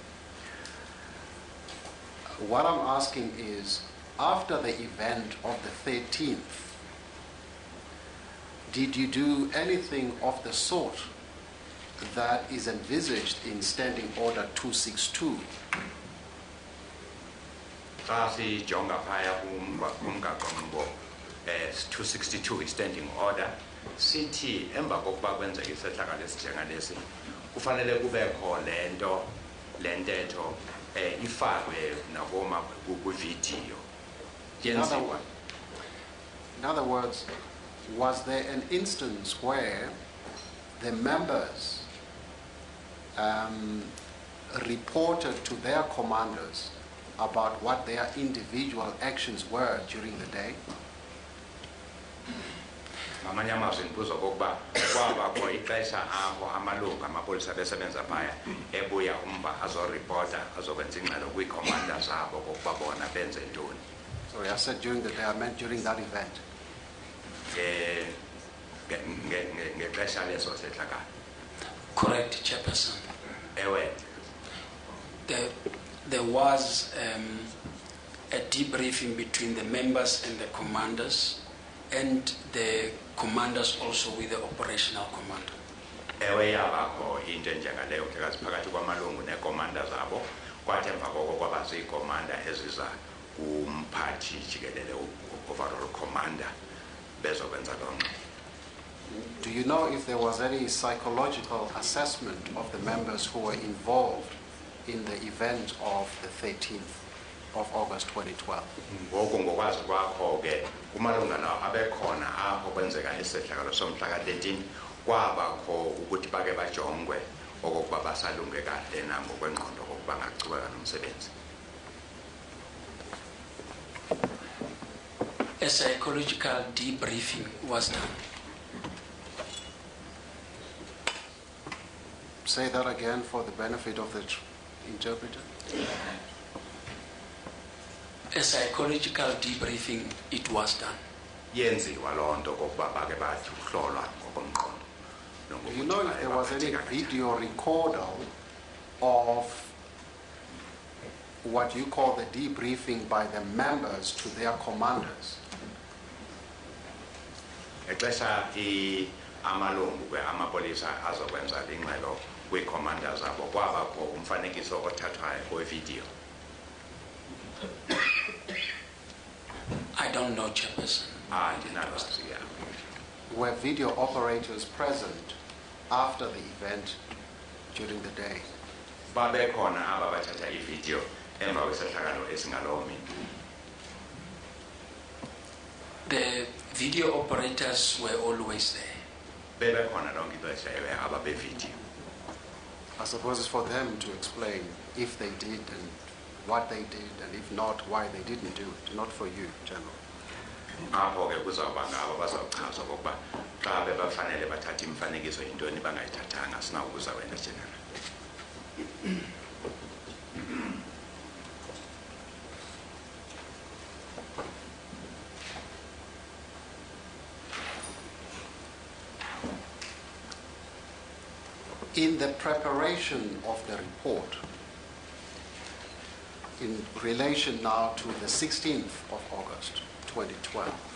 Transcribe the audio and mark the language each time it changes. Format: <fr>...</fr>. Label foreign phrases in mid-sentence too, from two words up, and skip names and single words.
<en>What I'm asking is, after the event of the 13th, did you do anything of the sort that is envisaged in Standing Order 262?</en> <xh>Kasi jonga phaya kumgaqo 262</xh> <en>Standing Order</en> <xh>sithi emva kokuba kwenzeka isehlakalo esinjengalesi kufanele kube khona lentetho ifakwe nakoma ku-video.</xh> <en>In other words, was there an instance where the members reported to their commanders about what their individual actions were during the day?</en> <xh>Ngamanye amazwi ndibuza okokuba kwabakho ixesha apho amalungu amapolisa besebenza phaya ebuya umba azoripota azokwenza ingxelo kwiikhomanda zabo kokuba bona benze ntoni.</xh> <en>Sorry, I said during the day, I meant during that event.</en> <xh>Ngexesha leso sehlakalo.</xh> <en>Correct, Chairperson.</en> <xh>Ewe.</xh> <en>There was a debriefing between the members and the commanders, and the commanders also with the operational commander.</en> <xh>Ewe yabakho into enjengaleyo phakathi kwamalungu neekomanda zabo kwathi emva koko kwaba ziikomanda eziza kumphathi jikelele</xh> <en>overall commander</en> <xh>bezokwenza lonke.</xh> <en>Do you know if there was any psychological assessment of the members who were involved in the event of the 13th of August 2012?</en> <xh>Ngoku ngokwazi kwakho ke kumalunga lawo abekhona apho kwenzeka isehlakalo somhla ka-13 kwabakho ukuthi bake bajongwe okokuba basalunge kahle na ngokwengqondo kokuba ngachubeka nomsebenzi.</xh> <en>A psychological debriefing was done. Say that again for the benefit of the interpreter. A psychological debriefing, it was done.</en> <xh>Yenziwa loo nto kokuba bake bathi uhlolwa ngokomqondo.</xh> <en>Do you know if there was any video recorder of what you call the debriefing by the members to their commanders?</en> <xh>Exesha amalungu amapolisa azokwenza ingxelo kwiikhomanda zabo kwabakho umfanekiso othathwayo kwevideo.</xh> <en>I don't know, Chairperson.</en> <xh>Andinalwazi.</xh> <en>Were video operators present after the event during the day?</en> <xh>Babekhona aba bathatha ivideo emva kwesehlakalo esingalowo mini.</xh> <en>The video operators were always there.</en> <xh>Bebekhona lonke ixesha ababevideo.</xh> <en>I suppose it's for them to explain if they did and what they did, and if not, why they didn't do it, not for you, General.</en> <xh>Apho ke kuzawuba ngabo bazawuchaza okokuba xa bebafanele bathatha imifanekiso yintoni bangayithathanga sinawubuza wena, General.</xh> <en>In the preparation of the report, in relation now to the 16th of August 2012,</en>